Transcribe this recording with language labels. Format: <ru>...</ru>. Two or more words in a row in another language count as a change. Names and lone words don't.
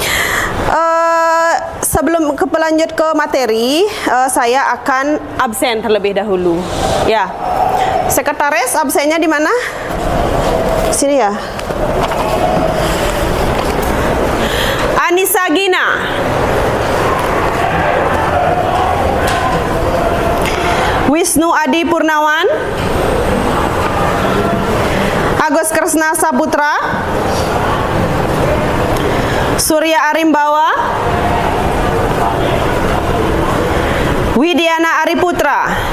<id>Sebelum lanjut ke materi, saya akan absen terlebih dahulu. Ya, sekretaris absennya di mana? Sini ya. Anissa Gina. Wisnu Adi Purnawan. Agus Kresna Saputra. Surya Arimbawa. Widiana Ariputra.</id>